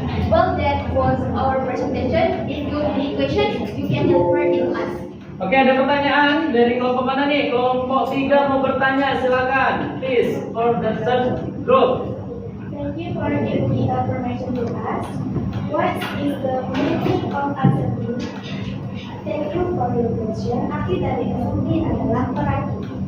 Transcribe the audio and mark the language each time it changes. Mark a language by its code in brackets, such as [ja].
[en] Well, that was our presentation. If you have any questions, you can refer to us. [id] Oke, ada pertanyaan dari kelompok mana nih? Kelompok 3 mau bertanya, silakan. [en] Please, for the third group. Thank you for giving the information to us. What is the meaning of assembly? Thank you for your question. [id] Arti dari assembly adalah merakit.